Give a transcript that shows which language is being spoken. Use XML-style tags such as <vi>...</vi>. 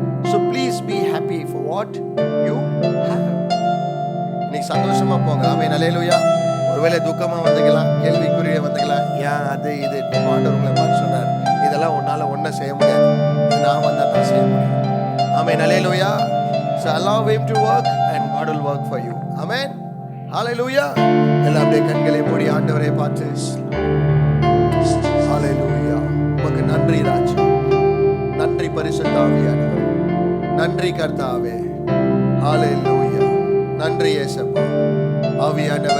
<en>So please be happy for what you have.</en> <ta>இன்னைக்கு சந்தோஷமாக போங்க. ஆமென் ஹல்லேலூயா. ஒருவேளை துக்கமாக வந்துக்கலாம், கேள்விக்குரிய வந்துக்கலாம், ஏன் அது இது ஆண்டவர் உங்களை பார்த்து சொன்னார், இதெல்லாம் உன்னால் ஒன்றும் செய்ய முடியாது, இது நான் வந்தால் தான் செய்ய முடியும்.</ta> <en>Amen. Hallelujah. So allow him to work and God will work for you. Amen. Hallelujah.</en> <ta>எல்லாம் அப்படியே கண்களை மூடி ஆண்டவரை பார்த்து ஹல்லேலூயா. உமக்கு நன்றி ராஜா, நன்றி பரிசுத்த ஆவியானவரே, நன்றி கர்த்தாவே. ஹல்லேலூயா. நன்றி இயேசுவே. ஆவியானவரே</ta>